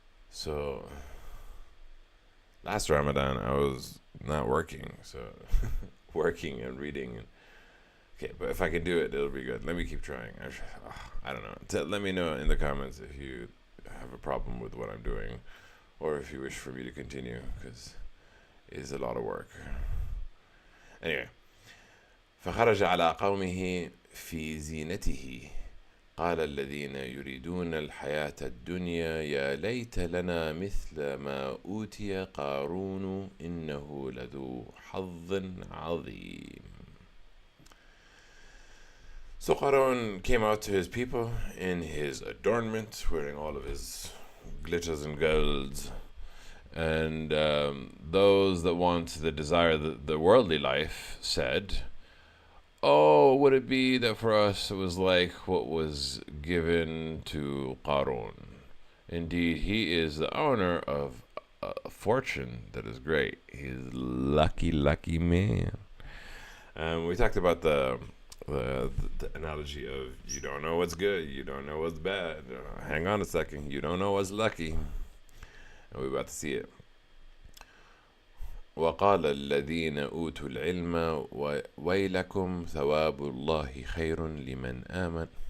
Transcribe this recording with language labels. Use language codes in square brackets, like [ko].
[en] So last Ramadan I was not working, so working and reading. Okay, but if I can do it, it'll be good. Let me keep trying. I don't know. Let me know in the comments if you have a problem with what I'm doing, or if you wish for me to continue, because it is a lot of work. Anyway, [ar] فخرج على قومه في زينته قال الذين يريدون الحياة الدنيا يا ليت لنا مثل ما أوتي قارون إنه لذو حظ عظيم. [en] So Qarun came out to his people in his adornment, wearing all of his glitters and golds. And those that want the desire, the worldly life, said, oh, would it be that for us it was like what was given to Qarun? Indeed, he is the owner of a fortune that is great. He's lucky, lucky man. We talked about the analogy of you don't know what's good, you don't know what's bad. Hang on a second, you don't know what's lucky. And we're about to see it. [ar] وقال الذين أوتوا العلم ويلكم ثواب الله خير لمن آمن.